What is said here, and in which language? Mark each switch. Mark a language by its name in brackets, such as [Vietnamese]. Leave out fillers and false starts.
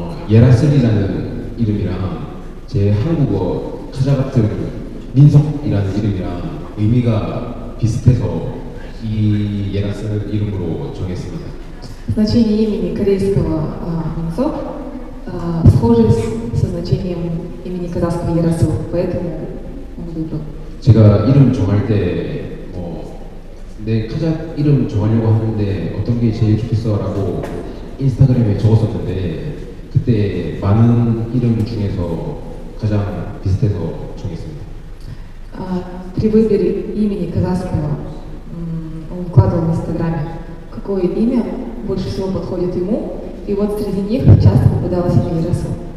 [Korean] 예라슬이라는 이름이랑 제 한국어 카자 같은 민석이라는 이름이랑 의미가 비슷해서 이 예라스 이름으로 정했습니다. [Russian] Значение имени корейского Минсок схоже со значением имени казахского Яросу, поэтому он выбрал. [Korean] 제가 이름 정할 때 내 카자 이름 정하려고 하는데 어떤 게 제일 좋겠어라고 인스타그램에 적었었는데 그때 많은 이름 중에서 가장 비슷해서 정했습니다. [Russian] При выборе имени казахского он выкладывал в Инстаграме, какое имя больше всего подходит ему, и вот среди них часто попадалось имя Яросу.